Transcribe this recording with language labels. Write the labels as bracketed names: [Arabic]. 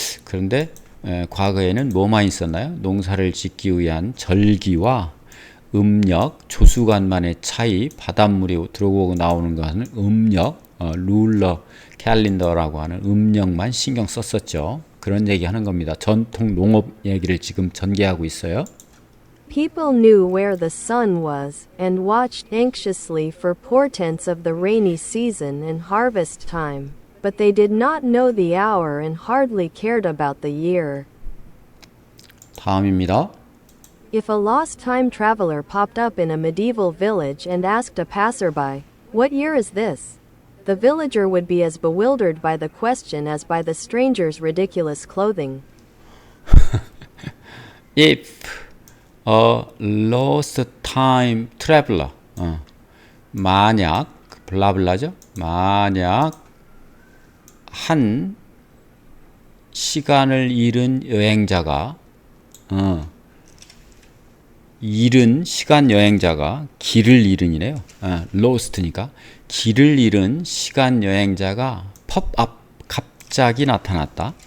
[Korean] 그런데 과거에는 뭐만 있었나요? 농사를 짓기 위한 절기와 음력, 조수간만의 차이, 바닷물이 들어오고 나오는 것은 음력, 룰러, 캘린더라고 하는 음력만 신경 썼었죠. 그런 얘기 하는 겁니다. 전통 농업 얘기를 지금 전개하고 있어요. [English] People knew where the sun was, and watched anxiously for portents of the rainy season and harvest time, but they did not know the hour and hardly cared about the year. [Korean] 다음입니다. [English] If a lost time traveler popped up in a medieval village and asked a passerby, "What year is this?" the villager would be as bewildered by the question as by the stranger's ridiculous clothing. If a lost time traveler [Korean] 만약 블라블라죠. 만약 한 시간을 잃은 여행자가 잃은 시간 여행자가 길을 잃은이래요. lost니까 길을 잃은 시간 여행자가 팝업 갑자기 나타났다.